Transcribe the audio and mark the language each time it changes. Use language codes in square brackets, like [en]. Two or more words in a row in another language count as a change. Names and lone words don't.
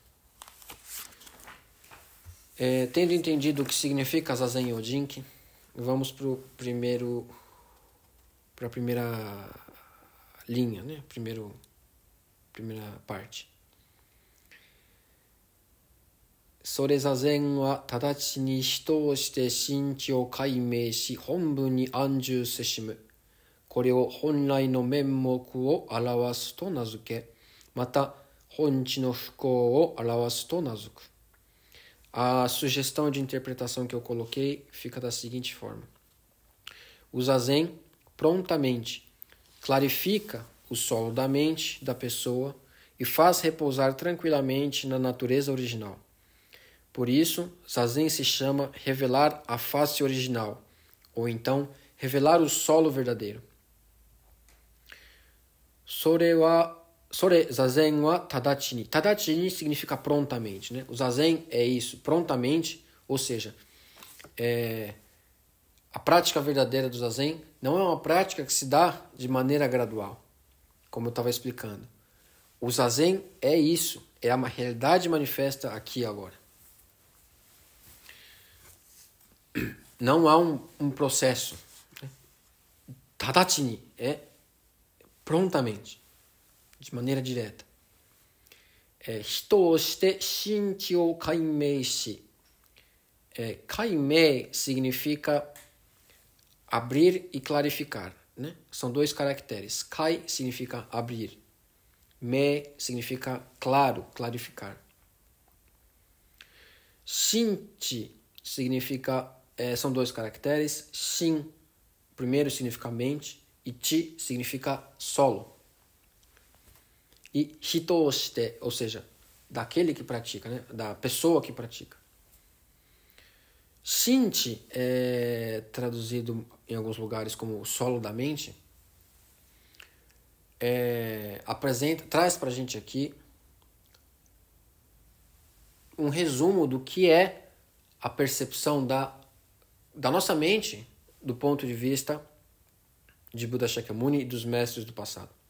[pt] Tendo entendido o que significa Zazen Yojinki, vamos para a primeira linha, né? Primeira parte. [ja] それ座禅は直ちに人をして真知を解明し本文に安住せしむ。これを本来の面目を表すと名付け、また本地の不幸を表すと名付く。 [pt] A sugestão de interpretação que eu coloquei fica da seguinte forma. O zazen prontamente clarifica o solo da mente da pessoa e faz repousar tranquilamente na natureza original. Por isso, zazen se chama revelar a face original, ou então revelar o solo verdadeiro. [ja] それ座禅は直ちに. 直ちに [pt] significa prontamente, né? O zazen é isso, prontamente, ou seja, a prática verdadeira do zazen não é uma prática que se dá de maneira gradual, como eu estava explicando. O zazen é isso, é uma realidade manifesta aqui e agora. Não há um processo. [ja] 直ちに [pt] é prontamente, de maneira direta. [ja] 人をして心地を開明し. [pt] Kaimei significa abrir e clarificar, né? São dois caracteres. Kai significa abrir. Mei significa claro, clarificar. Shinchi significa são dois caracteres. Shin, primeiro significa mente, e chi significa solo. E [ja] 人して, [pt] ou seja, daquele que pratica, né? Da pessoa que pratica. Shinchi é traduzido em alguns lugares como o solo da mente. Traz pra gente aqui um resumo do que é a percepção da nossa mente do ponto de vista de Buda Shakyamuni e dos mestres do passado.